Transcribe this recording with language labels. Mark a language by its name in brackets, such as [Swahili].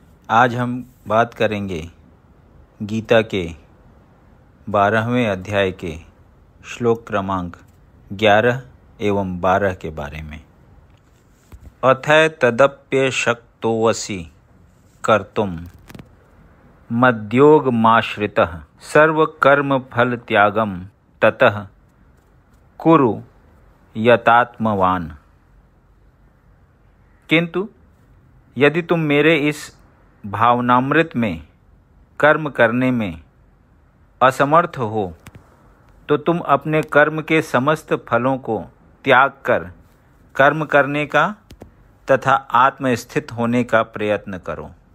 [Hindi] आज हम बात करेंगे गीता के 12वें अध्याय के श्लोक क्रमांक 11 एवं 12 के बारे में। [Sanskrit] अथै तदप्यशक्तोऽसि कर्तुं मद्योगमाश्रितः सर्वकर्मफलत्यागं ततः कुरु यतात्मवान्। [Hindi] किंतु यदि तुम मेरे इस भावनामृत में कर्म करने में असमर्थ हो तो तुम अपने कर्म के समस्त फलों को त्याग कर कर्म करने का तथा आत्मस्थित होने का प्रयत्न करो।